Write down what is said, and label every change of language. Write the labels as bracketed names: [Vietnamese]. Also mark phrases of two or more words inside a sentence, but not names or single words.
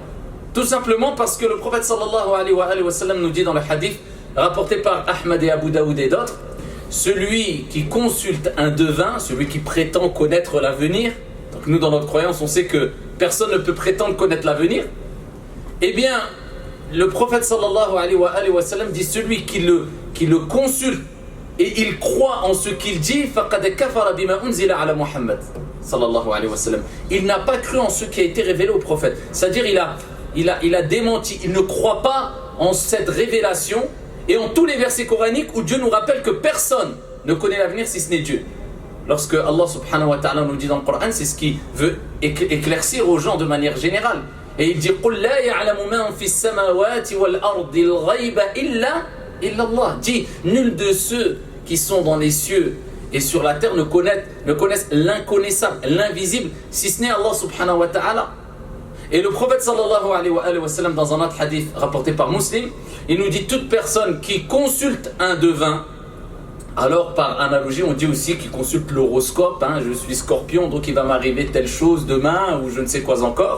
[French] Tout simplement parce que le prophète [Arabic] صلى الله عليه وسلم [French] nous dit dans le hadith rapporté par Ahmad et Abu Daoud et d'autres, celui qui consulte un devin, celui qui prétend connaître l'avenir, donc nous dans notre croyance on sait que personne ne peut prétendre connaître l'avenir, eh bien le prophète [Arabic] صلى الله عليه وسلم [French] dit celui qui le consulte et il croit en ce qu'il dit, [Arabic] فقد كفر بما أنزل على محمد صلى الله عليه وسلم. [French] Il n'a pas cru en ce qui a été révélé au prophète, c'est-à-dire il a démenti, il ne croit pas en cette révélation et en tous les versets coraniques où Dieu nous rappelle que personne ne connaît l'avenir si ce n'est Dieu. Lorsque Allah [Arabic] سبحانه وتعالى [French] nous dit dans le Coran, c'est ce qu'il veut éclaircir aux gens de manière générale. Et il dit « [Arabic] قل لا يعلم من في السماوات والأرض الغيب إلا الله [French] » dit « Nul de ceux qui sont dans les cieux et sur la terre ne connaissent l'inconnaissable, l'invisible, si ce n'est Allah [Arabic] سبحانه وتعالى. [French] » Et le prophète [Arabic] صلى الله عليه وسلم [French] dans un autre hadith rapporté par Muslim, il nous dit toute personne qui consulte un devin, alors par analogie on dit aussi qu'il consulte l'horoscope, je suis scorpion donc il va m'arriver telle chose demain ou je ne sais quoi encore.